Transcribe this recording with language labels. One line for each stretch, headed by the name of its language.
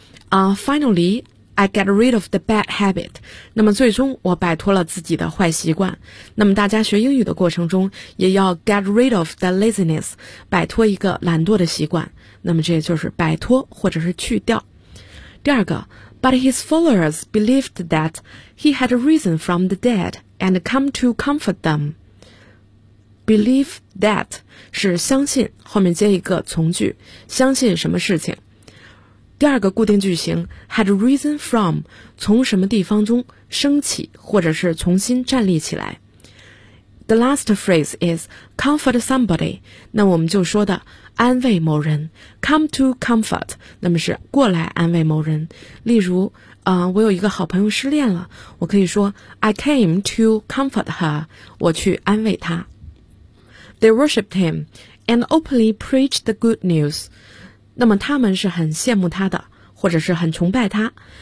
English: Finally, I get rid of the bad habit.
Chinese: 那么最终我摆脱了自己的坏习惯。那么大家学英语的过程中也要
English: get rid of the laziness,
Chinese: 摆脱一个懒惰的习惯。那么这就是摆脱或者是去掉。第二个
English: But his followers believed that he had risen from the dead and come to comfort them. Believe that
Chinese: 是相信，后面接一个从句，相信什么事情。第二个固定句型
English: had risen from
Chinese: 从什么地方中升起，或者是重新站立起来。
English: The last phrase is comfort somebody.
Chinese: 那我们就说的安慰某人
English: come to comfort.
Chinese: 那么是过来安慰某人。例如，我有一个好朋友失恋了，我可以说
English: I came to comfort her.
Chinese: 我去安慰她。
English: They worshipped him and openly preached the good news.
Chinese: 那么他们是很羡慕他的，或者是很崇拜他。